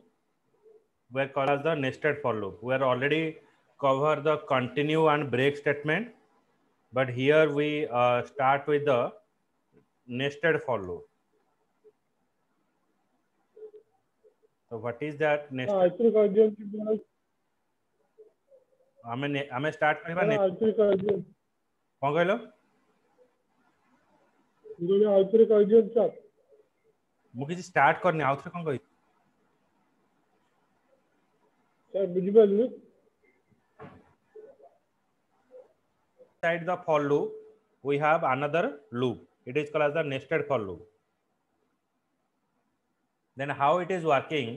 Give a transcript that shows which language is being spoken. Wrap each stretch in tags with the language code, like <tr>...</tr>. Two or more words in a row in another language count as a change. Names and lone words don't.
<en>We are called as the nested for loop. We are already cover the continue and break statement, but here we start with the nested for loop. So what is that nested?</en> <or>ଆମେ start କରିବା କଣ କହିଲ? ମୁଁ କିଛି start କରିନି, ଆଉ ଥରେ କଣ କହିବି?</or> <en>Inside the for loop, we have another loop. It is called as the nested for loop. Then how it is working?</en>